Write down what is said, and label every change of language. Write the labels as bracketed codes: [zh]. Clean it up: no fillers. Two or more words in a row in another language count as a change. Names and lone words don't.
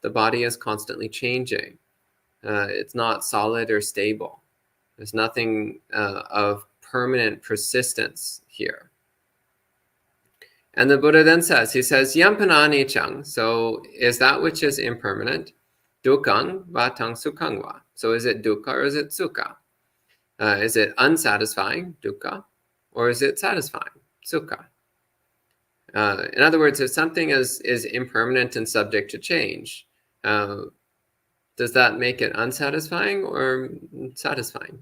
[en] The body is constantly changing. It's not solid or stable. There's nothing of permanent persistence here. And the Buddha then says, he says, [pi] Yampanani chang, [en] so is that which is impermanent, [pi] dukkang vatang sukhang va. [en] So is it dukkha or is it sukha? Is it unsatisfying, dukkha, or is it satisfying, sukha? In other words, if something is impermanent and subject to change, does that make it unsatisfying or satisfying?